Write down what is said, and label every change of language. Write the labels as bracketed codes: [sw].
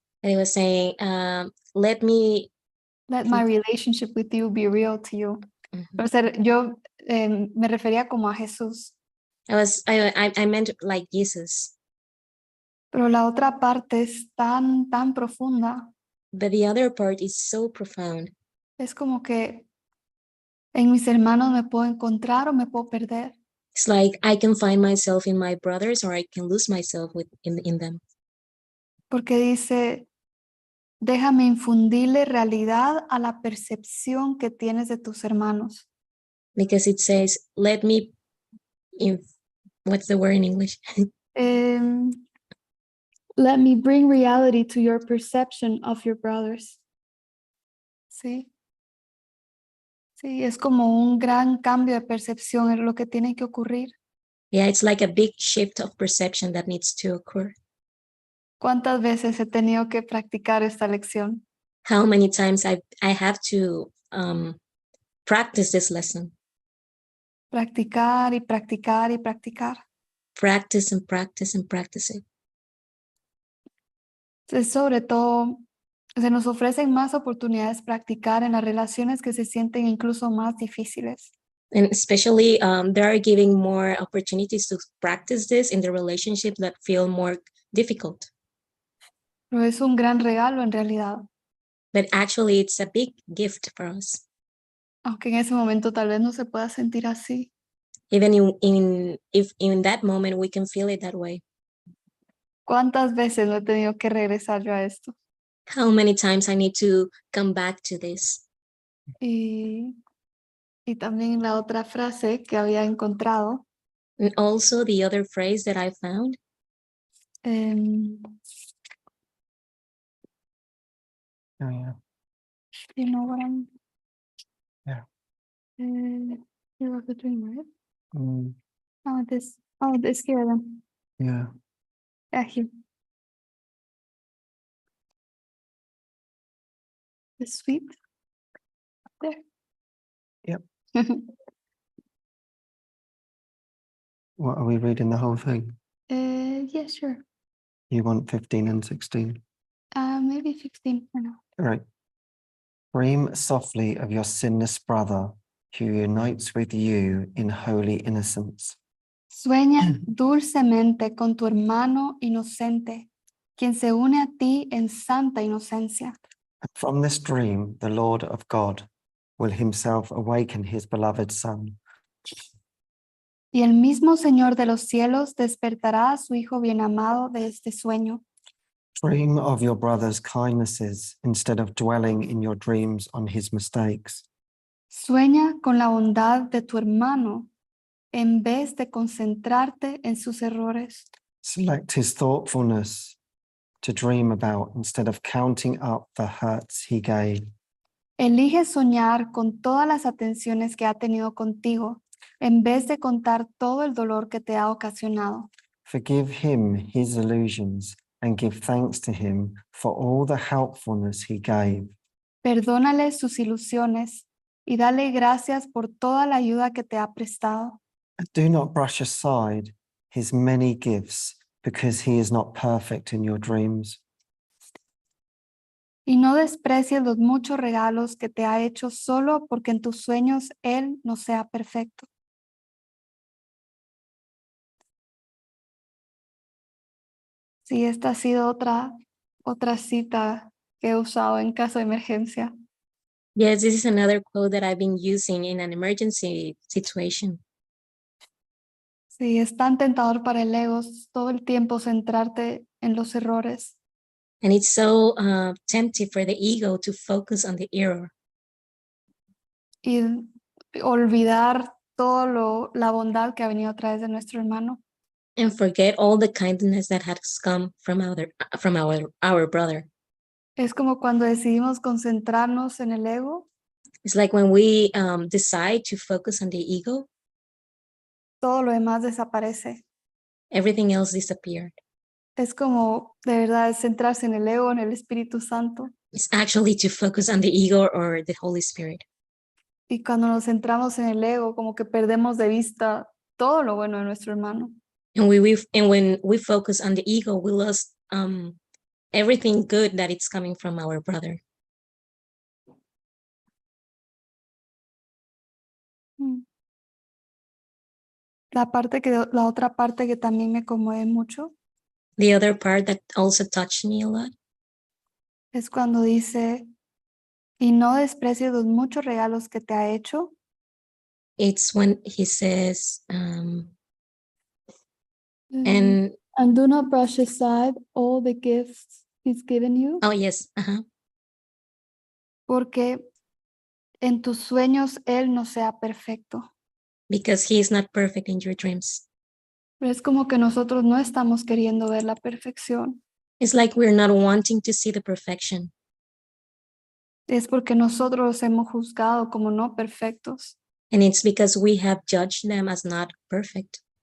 [en] and it was saying, let me, Let my relationship with you be real to you. Mhm. [es] O sea, yo me refería como a Jesús, [en] I meant like Jesus, [es] pero la otra parte es tan profunda. [en] but the other part is so profound. [es] Es como que en mis hermanos me puedo encontrar o me puedo perder. [en] It's like I can find myself in my brothers or I can lose myself in them. [es] Porque dice, déjame infundirle realidad a la percepción que tienes de tus hermanos. [en] Because it says, let me, what's the word in English? Let me bring reality to your perception of your brothers. [es] Sí. Sí, es como un gran cambio de percepción, es lo que tiene que ocurrir. [en] Yeah, it's like a big shift of perception that needs to occur. [es] ¿Cuántas veces he tenido que practicar esta lección? [en] How many times I have to practice this lesson. [es] Practicar y practicar y practicar. [en] Practice and practice and practice it. [es] Entonces, sobre todo, se nos ofrecen más oportunidades practicar en las relaciones que se sienten incluso más difíciles. [en] And especially they are giving more opportunities to practice this in the relationships that feel more difficult. [es] Pero es un gran regalo en realidad. [en] But actually it's a big gift for us. [es] Aunque en ese momento tal vez no se pueda sentir así. [en] Even if in that moment we can feel it that way. [es] ¿Cuántas veces no he tenido que regresar yo a esto? [en] How many times I need to come back to this? [es] Y también la otra frase que había encontrado. [en] And also the other phrase that I found. Oh, yeah. You know what I'm... Yeah. You have the dream, right? Mm, This here then. yeah. Yeah, here. The sweet. There. Yep. What, are we reading the whole thing? Yeah, sure. You want 15 and 16? Maybe 15 for now. All right. Dream softly of your sinless brother who unites with you in holy innocence. [es] Sueña dulcemente con tu hermano inocente, quien se une a ti en santa inocencia. [en] From this dream, the Lord of God will himself awaken his beloved Son. [es] Y el mismo Señor de los cielos despertará a su Hijo bien amado de este sueño. [en] Dream of your brother's kindnesses instead of dwelling in your dreams on his mistakes. [es] Sueña con la bondad de tu hermano en vez de concentrarte en sus errores. [en] Select his thoughtfulness to dream about instead of counting up the hurts he gave. [es] Elige soñar con todas las atenciones que ha tenido contigo en vez de contar todo el dolor que te ha ocasionado. [en] Forgive him his illusions and give thanks to him for all the helpfulness he gave. [es] Perdónale sus ilusiones y dale gracias por toda la ayuda que te ha prestado. [en] Do not brush aside his many gifts because he is not perfect in your dreams. [es] Y no desprecies los muchos regalos que te ha hecho solo porque en tus sueños él no sea perfecto. Sí, esta ha sido otra cita que he usado en caso de emergencia. [en] Yes, this is another quote that I've been using in an emergency situation. [es] Sí, es tan tentador para el ego todo el tiempo centrarte en los errores [en] And it's so tempting for the ego to focus on the error [es] y olvidar la bondad que ha venido a través de nuestro hermano. [en] and forget all the kindness that has come from our brother. [es] Es como cuando decidimos concentrarnos en el ego, [en] It's like when we decide to focus on the ego, [es] todo lo demás desaparece. [en] everything else disappeared. [es] Es como de verdad centrarse en el ego, en el Espíritu Santo. [en] It's actually to focus on the ego or the Holy Spirit. [es] Y cuando nos centramos en el ego, como que perdemos de vista todo lo bueno de nuestro hermano. [en] And when we focus on the ego, we lost everything good that it's coming from our brother. [es] La otra parte que también me conmueve mucho [en] The other part that also touched me a lot [es] es cuando dice, y no desprecies los muchos regalos que te ha hecho, [en] it's when he says, and do not brush aside all the gifts he's given you, oh yes, [es] porque en tus sueños él no sea perfecto. [en] because he is not perfect in your dreams. [es] Pero es como que nosotros no estamos queriendo ver la perfección. [en] It's like we're not wanting to see the perfection. [es] Es porque nosotros los hemos juzgado como no perfectos. [en] And it's because we have judged them as not perfect.